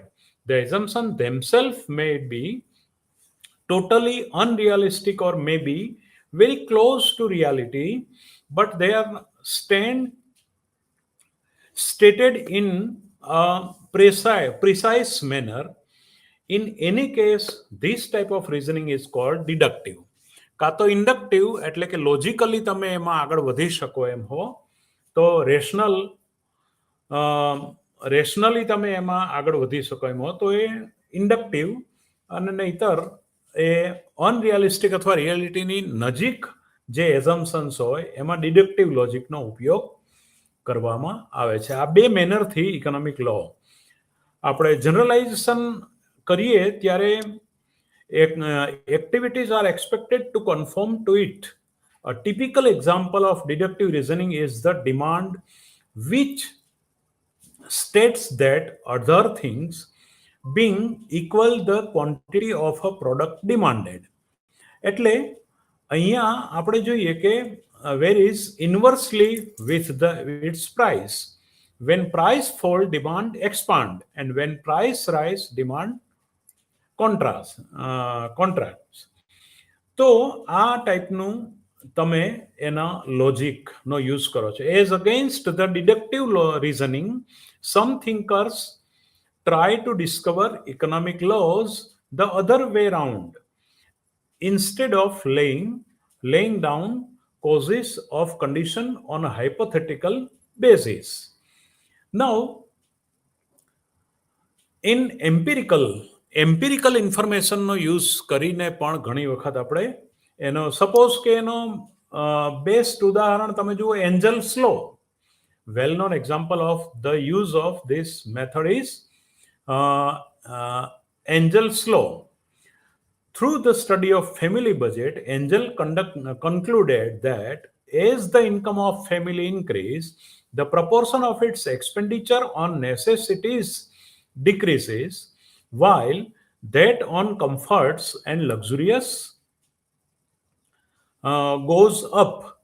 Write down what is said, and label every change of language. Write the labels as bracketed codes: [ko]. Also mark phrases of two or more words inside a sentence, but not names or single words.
[en] The assumption themselves may be totally unrealistic or may be very close to reality, but they are stated in a precise manner. In any case, this type of reasoning is called deductive. [gu] કાં તો ઇન્ડક્ટિવ એટલે કે લોજિકલી તમે એમાં આગળ વધી શકો એમ હો તો રેશનલી તમે એમાં આગળ વધી શકો એમ હો તો એ ઇન્ડક્ટિવ, અને નહીતર એ અનરિયાલિસ્ટિક અથવા રિયાલિટીની નજીક જે એઝમ્પશન્સ હોય એમાં ડિડક્ટિવ લોજિકનો ઉપયોગ કરવામાં આવે છે. આ 2 મેનરથી [en] economic law [gu] આપણે જનરલાઇઝેશન કરીએ ત્યારે [en] activities are expected to conform to it. A typical example of deductive reasoning is the demand, which states that other things being equal the quantity of a product demanded. [gu] એટલે અહીંયા આપણે જોઈએ કે [en] varies inversely with its price. When price fall, demand expand, and when price rise, demand contracts. [gu] તો આ ટાઈપનું તમે એના લોજિકનો યુઝ કરો છો. [en] as against the deductive reasoning, some thinkers try to discover economic laws the other way round, instead of laying down causes of condition on a hypothetical basis. Now, in [gu] એમ્પિરિકલ ઇન્ફોર્મેશનનો યુઝ કરીને પણ ઘણી વખત આપણે એનો સપોઝ કે એનો બેસ્ટ ઉદાહરણ તમે જુઓ એન્જલ્સ લો. [en] well known example of the use of this method is Engel's law. Through the study of family budget, Engel concluded that as the income of family increase, the proportion of its expenditure on necessities decreases, while that on comforts and luxurious goes up.